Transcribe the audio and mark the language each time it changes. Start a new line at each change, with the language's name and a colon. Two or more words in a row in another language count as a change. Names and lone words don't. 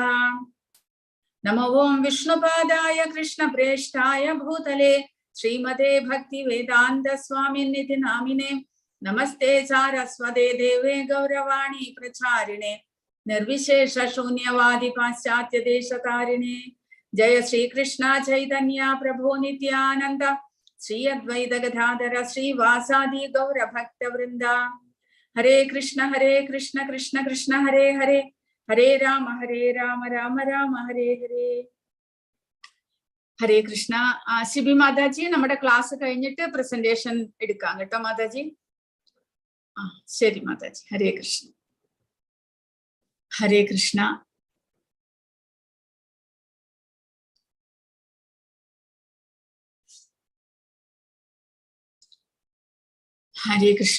Sanskrit: Namo Om Vishnupadaya Krishna Preshtaya Bhutale Srimate Bhakti Vedanta Swami Niti Namine Namaste Saraswate Deve Gauravani Pracharine Nirvishesha Shunyavadi Paschatya Deshatarine Jaya Shri Krishna Chaitanya Prabhu Nityananda Shri Advaita Gadadhara Shri Vasadi Gaura Bhakta Vrinda. Hare Krishna Krishna Krishna Hare Hare Hare Rama Rama Rama Hare Hare.
Malayalam: ഹരേ കൃഷ്ണ. ശിബി മാതാജി, നമ്മുടെ ക്ലാസ് കഴിഞ്ഞിട്ട് പ്രസന്റേഷൻ എടുക്കാം കേട്ടോ മാതാജി. ശരി മാതാജി. ഹരേ കൃഷ്ണ. ഹരേ കൃഷ്ണ. ഹരേ കൃഷ്ണ.